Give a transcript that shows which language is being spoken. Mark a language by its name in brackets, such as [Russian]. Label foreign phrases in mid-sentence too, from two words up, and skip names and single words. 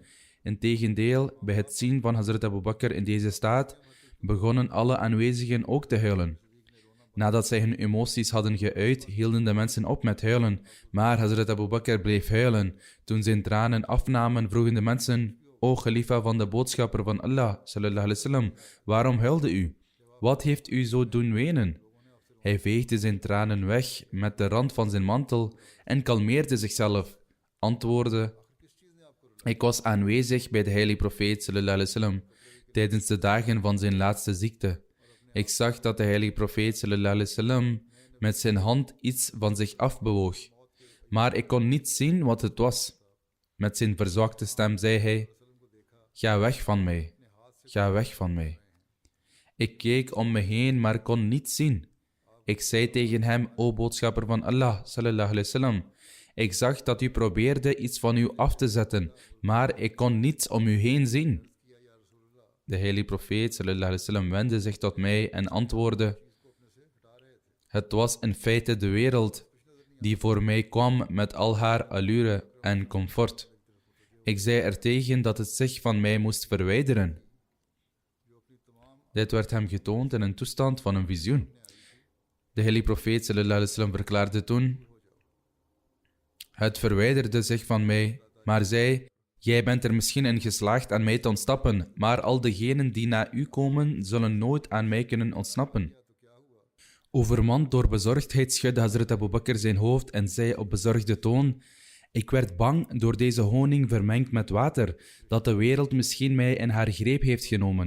[Dutch] Integendeel, bij het zien van Hazrat Abu Bakr in deze staat, begonnen alle aanwezigen ook te huilen. Nadat zij hun emoties hadden geuit, hielden de mensen op met huilen, maar Hazrat Abu Bakr bleef huilen. Toen zijn tranen afnamen, vroegen de mensen: O Khalifa van de boodschapper van Allah, [Arabic] صلى الله عليه وسلم, [Dutch] waarom huilde u? Wat heeft u zo doen wenen? Hij veegde zijn tranen weg met de rand van zijn mantel en kalmeerde zichzelf, antwoordde: Ik was aanwezig bij de heilige profeet [Arabic] صلى الله عليه وسلم [Dutch] tijdens de dagen van zijn laatste ziekte. Ik zag dat de heilige profeet [Arabic] صلى الله عليه وسلم [Dutch] met zijn hand iets van zich afbewoog, maar ik kon niet zien wat het was. Met zijn verzwakte stem zei hij: Ga weg van mij, ga weg van mij. Ik keek om me heen, maar kon niets zien. Ik zei tegen hem: O boodschapper van Allah, [Arabic] صلى الله عليه وسلم, [Dutch] ik zag dat u probeerde iets van u af te zetten, maar ik kon niets om u heen zien. De heilige profeet [Arabic] صلى الله عليه وسلم [Dutch] wendde zich tot mij en antwoordde: Het was in feite de wereld die voor mij kwam met al haar allure en comfort. Ik zei ertegen dat het zich van mij moest verwijderen. Dit werd hem getoond in een toestand van een visioen. De heilige profeet [Arabic] صلى الله عليه وسلم [Dutch] verklaarde toen: Het verwijderde zich van mij, maar zei: Jij bent er misschien in geslaagd aan mij te ontsnappen, maar al degenen die na u komen, zullen nooit aan mij kunnen ontsnappen. Overmand door bezorgdheid schudde Hazrat Abu Bakr zijn hoofd en zei op bezorgde toon: Ik werd bang door deze honing vermengd met water, dat de wereld misschien mij in haar greep heeft genomen.